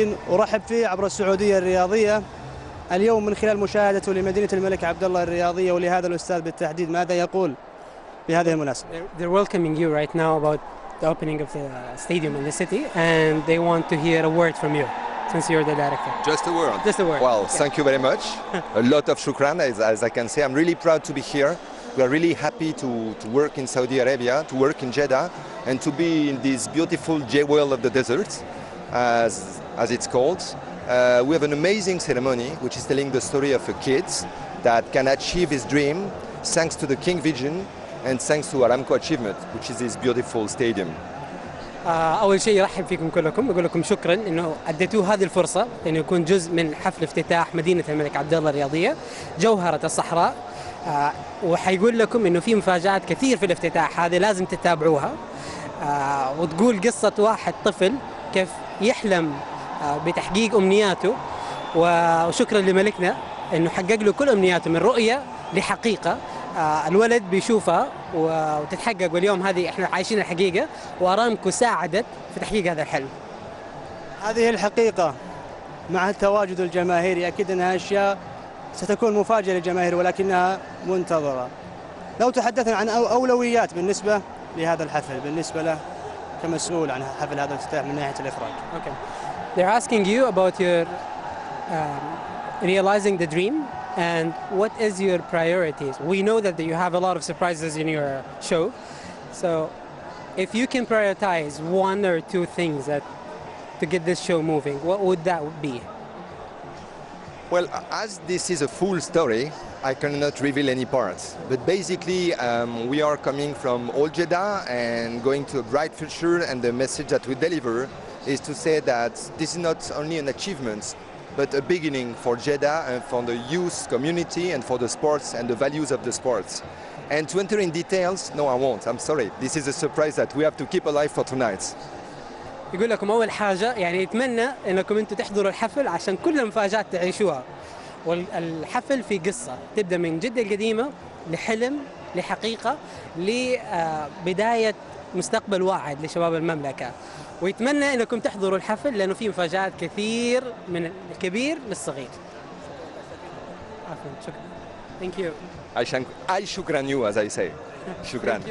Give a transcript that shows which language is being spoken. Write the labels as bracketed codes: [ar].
[ar] أرحب فيه عبر السعودية الرياضية اليوم من خلال مشاهدته لمدينة الملك عبد الله الرياضية ولهذا الأستاذ بالتحديد ماذا يقول بهذه المناسبة. [en] They're welcoming you right now about the opening of the stadium in the city, and they want to hear a word from you since you're the director. Just a word. Just a word. Well, Yeah. Thank you very much. A lot of shukran, as I can say. I'm really proud to be here. We are really happy to work in Saudi Arabia, to work in Jeddah, and to be in this beautiful jewel of the desert, as it's called. We have an amazing ceremony which is telling the story of a kid that can achieve his dream thanks to the King Vision and thanks to Aramco Achievement, which is this beautiful stadium. [ar] أول شيء يرحب فيكم كلكم، يقول لكم شكرا إنه أديتوه هذه الفرصة إنه يكون جزء من حفل افتتاح مدينة الملك عبد الله الرياضية جوهرة الصحراء. وحيقول لكم إنه في مفاجآت كثير في الافتتاح هذه لازم تتابعوها. وتقول قصة واحد طفل كيف يحلم بتحقيق أمنياته، وشكرا لملكنا إنه حقق له كل أمنياته من رؤية لحقيقة. الولد بيشوفها وتتحقق، واليوم هذه احنا عايشين الحقيقة، وأرامكو ساعدت في تحقيق هذا الحلم. هذه الحقيقة مع التواجد الجماهيري أكيد أنها أشياء ستكون مفاجئة للجماهير ولكنها منتظرة. لو تحدثنا عن أولويات بالنسبة لهذا الحفل بالنسبة له كمسؤول عن حفل هذا الافتتاح من ناحية الإخراج. [en] Okay. They're asking you about your realizing the dream and what is your priorities. We know that you have a lot of surprises in your show. So if you can prioritize one or two things that to get this show moving, what would that be? Well, as this is a full story, I cannot reveal any parts. But basically, we are coming from Old Jeddah and going to a bright future, and the message that we deliver is to say that this is not only an achievement, but a beginning for Jeddah and for the youth community and for the sports and the values of the sports. And to enter in details, no, I won't. I'm sorry. This is a surprise that we have to keep alive for tonight. [ar] يقول لكم أول حاجة يعني يتمنى إنكم أنتم تحضروا الحفل عشان كل مفاجآت تعيشوها. والحفل في قصة تبدأ من جدة القديمة لحلم لحقيقة لبداية مستقبل واعد لشباب المملكة. ويتمنى إنكم تحضروا الحفل لأنه في مفاجآت كثير من الكبير للصغير. عفوا شكرا. [en] Thank you. I shukran you, as I say. Shukran.